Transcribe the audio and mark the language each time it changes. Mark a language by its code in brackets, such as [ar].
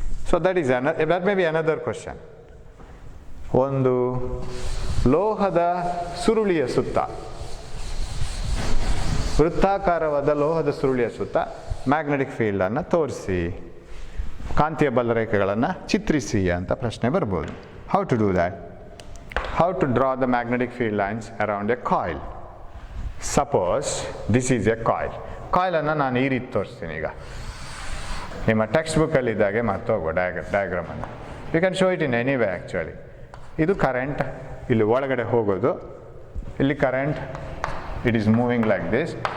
[en] So that may be another question. [kn] ಒಂದು ಲೋಹದ ಸುರುಳಿಯ ಸುತ್ತ, ವೃತ್ತಾಕಾರವಾದ ಲೋಹದ ಸುರುಳಿಯ ಸುತ್ತ ಮ್ಯಾಗ್ನೆಟಿಕ್ ಫೀಲ್ಡನ್ನು ತೋರಿಸಿ, ಕಾಂತೀಯ ಬಲರೇಖೆಗಳನ್ನು ಚಿತ್ರಿಸಿ ಅಂತ ಪ್ರಶ್ನೆ ಬರ್ಬೋದು. [en] How to do that? How to draw the magnetic field lines around a coil? Suppose this is a coil. [kn] Coil ಅನ್ನು ನಾನು ಈ ರೀತಿ ತೋರಿಸ್ತೀನಿ. ಈಗ ನಿಮ್ಮ ಟೆಕ್ಸ್ಟ್ ಬುಕ್ಕಲ್ಲಿ ಇದ್ದಾಗೆ ಮರ್ತೋಗೋ ಡಯಾಗ್ರಾಮನ್ನು. [en] You can show it in any way actually. [kn] ಇದು ಕರೆಂಟ್ ಇಲ್ಲಿ ಒಳಗಡೆ ಹೋಗೋದು, ಇಲ್ಲಿ current, [en] It is moving like this.